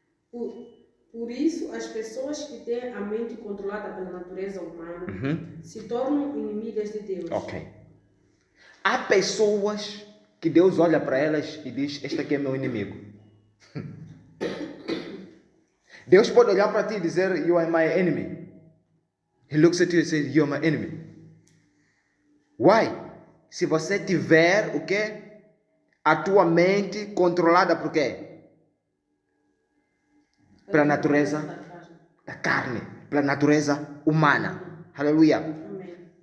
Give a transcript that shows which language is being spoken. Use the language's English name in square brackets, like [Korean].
[Portuguese] Por isso, as pessoas que têm a mente controlada pela natureza humana se tornam inimigas de Deus. Ok. Há pessoas que Deus olha para elas e diz: este aqui é meu inimigo. Deus pode olhar para ti e dizer: [English] you are my enemy. He looks at you and says: you are my enemy. Why? [Portuguese] Se você tiver o quê? A tua mente controlada por quê? Pela natureza da carne, pela natureza humana. Aleluia. Amém.